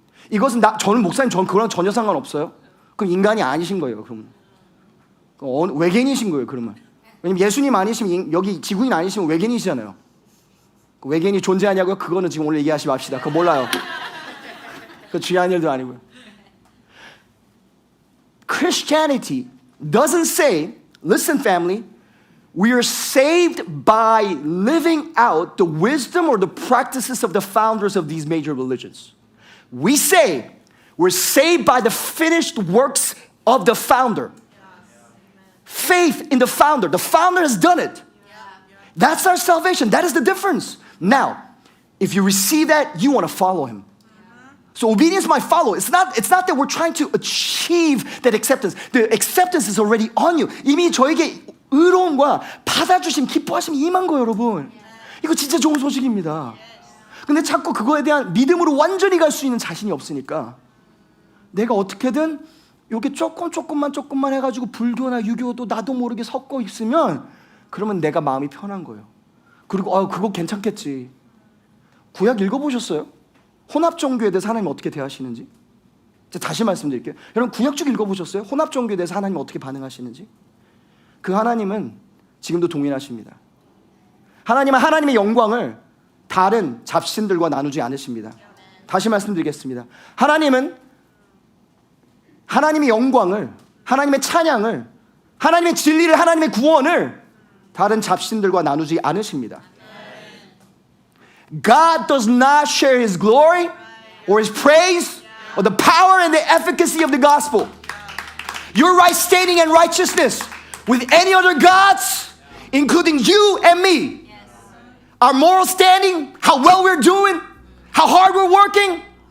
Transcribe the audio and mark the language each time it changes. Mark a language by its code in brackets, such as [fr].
[ko] 이것은 저는 목사님, 저는 그거랑 전혀 상관없어요. 그럼 인간이 아니신 거예요. 그러면 외계인이신 거예요. 그러면 왜냐면 예수님 아니시면, 여기 지구인 아니시면 외계인이시잖아요. 외계인이 존재하냐고요? 그거는 지금 오늘 얘기하지 맙시다. 그거 몰라요. 그거 중요한 일도 아니고요. [en] Christianity doesn't say, listen family, we are saved by living out the wisdom or the practices of the founders of these major religions. We say We're saved by the finished works of the founder. Faith in the founder. The founder has done it. That's our salvation. That is the difference. Now, if you receive that, you want to follow him. So obedience might follow. It's not that we're trying to achieve that acceptance. The acceptance is already on you. [ko] 이미 저에게 의로움과 받아주심, 기뻐하심이 임한 거예요, 여러분. 이거 진짜 좋은 소식입니다. 근데 자꾸 그거에 대한 믿음으로 완전히 갈 수 있는 자신이 없으니까 내가 어떻게든 이렇게 조금만 해가지고 불교나 유교도 나도 모르게 섞어 있으면 그러면 내가 마음이 편한 거예요. 그리고 그거 괜찮겠지. 구약 읽어보셨어요? 혼합종교에 대해서 하나님 어떻게 대하시는지? 제가 다시 말씀드릴게요. 여러분 구약 쭉 읽어보셨어요? 혼합종교에 대해서 하나님 어떻게 반응하시는지? 그 하나님은 지금도 동일하십니다. 하나님은 하나님의 영광을 다른 잡신들과 나누지 않으십니다. 다시 말씀드리겠습니다. 하나님은 하나님의 영광을, 하나님의 찬양을, 하나님의 진리를, 하나님의 구원을 다른 잡신들과 나누지 않으십니다. [en] God does not share his glory or his praise or the power and the efficacy of the gospel. Your right standing and righteousness with any other gods, including you and me. Our moral standing, how well we're doing, how hard we're working.